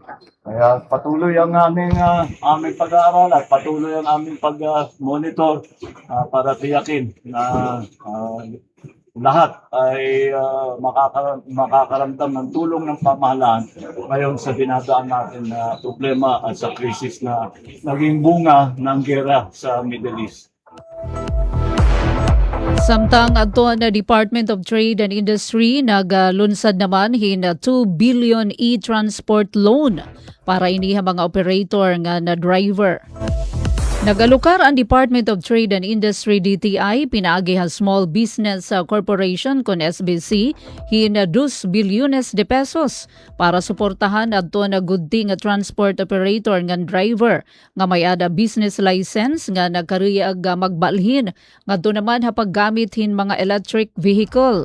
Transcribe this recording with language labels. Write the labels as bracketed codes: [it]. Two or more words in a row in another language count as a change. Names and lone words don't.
[tl] Kaya patuloy ang aming pag-aaral at patuloy ang aming pag-monitor para tiyakin na lahat ay makakaramdam ng tulong ng pamahalaan ngayon sa dinadaan natin na problema at sa krisis na naging bunga ng gera sa Middle East. [war] Samtang ato na Department of Trade and Industry naglunsad naman hin 2 [en] billion e-transport loan [war] para iniha mga operator nga na driver. Nagalukar ang Department of Trade and Industry DTI pinaagi Small Business Corporation kon SBC hin 2 bilyones de pesos para suportahan adto na gudti nga transport operator nga driver nga may ada [en] business license [war] nga nagkariyag magbalhin ngadto naman paggamit hin mga [en] electric vehicle.